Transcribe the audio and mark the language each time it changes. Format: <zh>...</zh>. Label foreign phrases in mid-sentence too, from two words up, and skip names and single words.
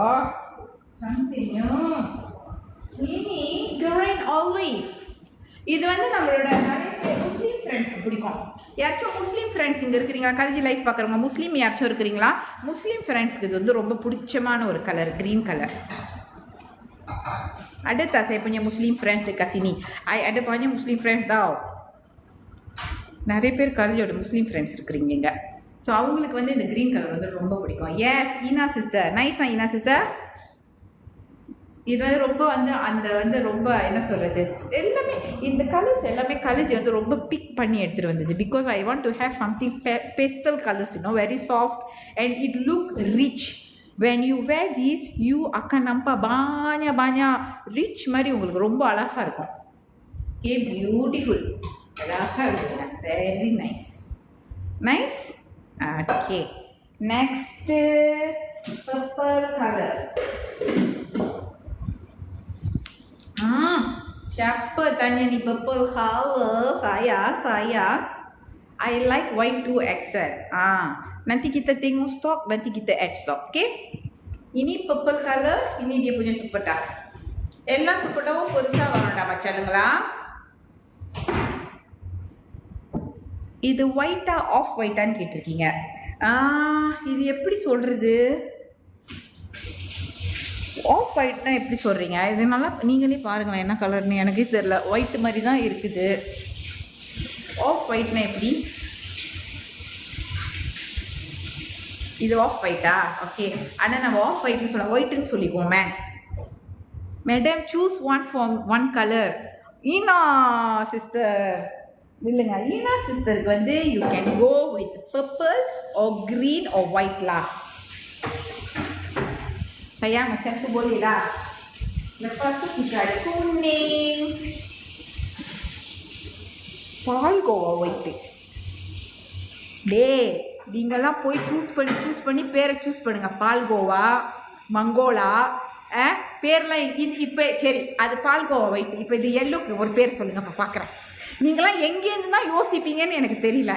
<ta>இனி</ta> <en>green olive.</en> <ta>இது வந்து நம்மளோட நிறைய பேர்</ta> <en>Muslim friends</en> <ta>பிடிக்கும். யாராச்சும்</ta> <en>Muslim friends</en> <ta>இங்கே இருக்கிறீங்களா? காலேஜ் லைஃப் பார்க்குறவங்க முஸ்லீம் யாராச்சும் இருக்கிறீங்களா?</ta> <en>Muslim friends</en> <ta>இது வந்து ரொம்ப பிடிச்சமான ஒரு கலர்,</ta> <en>green colour.</en> <ms>Ada tak saya punya</ms> <en>Muslim friends</en> <ms>dekat sini? I ada banyak</ms> <en>Muslim friends</en> <ms>tau.</ms> <ta>நிறைய பேர் காலேஜோட</ta> <en>Muslim friends</en> <ta>இருக்கிறீங்க. ஸோ அவங்களுக்கு வந்து இந்த</ta> <en>green colour</en> <ta>வந்து ரொம்ப பிடிக்கும்.</ta> <en>yes Ina sister, nice Ina sister.</en> <ta>இது வந்து ரொம்ப வந்து அந்த வந்து ரொம்ப என்ன சொல்கிறது, எல்லாமே இந்த கலர்ஸ் எல்லாமே காலேஜ் வந்து ரொம்ப பிக் பண்ணி எடுத்துகிட்டு வந்தது.</ta> <en>because I want to have something pastel colours, very soft and it look rich. when you wear these you</en> <ms>akan nampak banyak rich</ms> <ta>மாதிரி உங்களுக்கு ரொம்ப அழகாக இருக்கும்.</ta> <en>okay beautiful,</en> <ta>அழகாக இருக்குங்க,</ta> <en>very nice nice. okay next purple colour.</en> <ms>siapa tanya ni</ms> <en>purple color? Saya I like white 2XL.</en> <ms>Nanti kita tengok stok, nanti kita</ms> <en>add stock.</en> <ms>Okay, ini</ms> <en>purple color,</en> <ms>ini dia punya dupatta.</ms> <ta>எல்லா துப்பட்டாவும் பெருசா வரணும்டா மச்சானுங்களா. இது ஒயிட்டா</ta> <en>off white</en> <ta>கேட்டிருக்கீங்க. இது எப்படி சொல்றது,</ta> <en>off white</en> <ta>எப்படி சொல்கிறீங்க? இது நல்லா நீங்களே பாருங்களேன் என்ன கலர்னு எனக்கே தெரியல. ஒயிட் மாதிரி தான் இருக்குது.</ta> <en>off white</en> <ta>எப்படி? இது</ta> <en>off white?</en> <ta>ஓகே, ஆனால் நம்ம</ta> <en>off white</en> <ta>சொல்ல ஒயிட்டுன்னு சொல்லிக்குவோமே.</ta> <en>madam choose one colour.</en> <ta>ஈனா சிஸ்டர் இல்லைங்க, ஈனா சிஸ்டருக்கு வந்து</ta> <en>you can go with purple or green or white lah.</en> <ms>Sayang macam tu boleh lah. Lepas tu kita ada kuning.</ms> <ta>பால்கோவா ஒயிட்டு. நீங்கள்லாம் போய் சூஸ் பண்ணி பேரை சூஸ் பண்ணுங்க. பால்கோவா, மங்கோலா பேர்லாம் இப்போ சரி, அது பால்கோவா ஒயிட். இப்போ இது எல்லோக்கு ஒரு பேர் சொல்லுங்க, இப்போ பார்க்குறேன். நீங்களாம் எங்கேருந்து தான் யோசிப்பீங்கன்னு எனக்கு தெரியல.</ta>